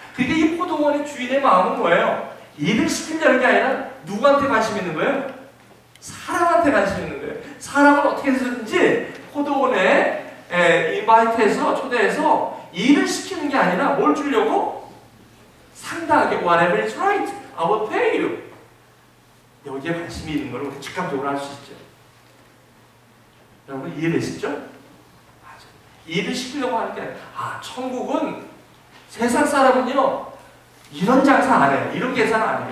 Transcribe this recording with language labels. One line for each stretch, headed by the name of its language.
Korean: 그러니까 이 포도원의 주인의 마음은 뭐예요? 일을 시키려는 게 아니라 누구한테 관심 있는 거예요? 사람한테 관심 있는 거예요. 사람을 어떻게 해서든지 포도원에 인바이트해서 초대해서 일을 시키는 게 아니라 뭘 주려고? 상당하게
English: whatever is right, I will pay you.
Korean: 여기에 관심이 있는 걸 우리 직감적으로 알 수 있죠. 여러분 이해되시죠? 맞아. 일을 시키려고 하는 게 아니라 천국은 세상 사람은요 이런 장사 안 해요. 이런 계산 안 해요.